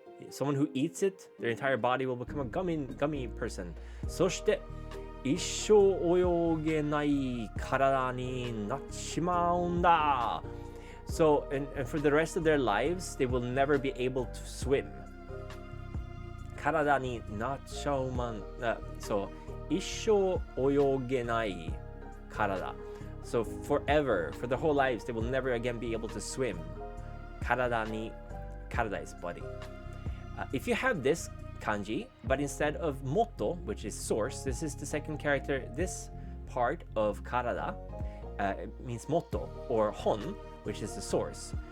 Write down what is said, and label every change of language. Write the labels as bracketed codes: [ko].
[en] Someone who eats it, their entire body will become a gummy person. [ja] そして一生泳げない体になっちまうんだ. [en] So, and for the rest of their lives, they will never be able to swim. [ja] 体になっちゃうまん、so, 一生泳げない体. [en] So, forever, for their whole lives, they will never again be able to swim. 体に, karada is body. If you have this kanji, but instead of moto, which is source, this is the second character. This part of karada means moto, or hon, which is the source.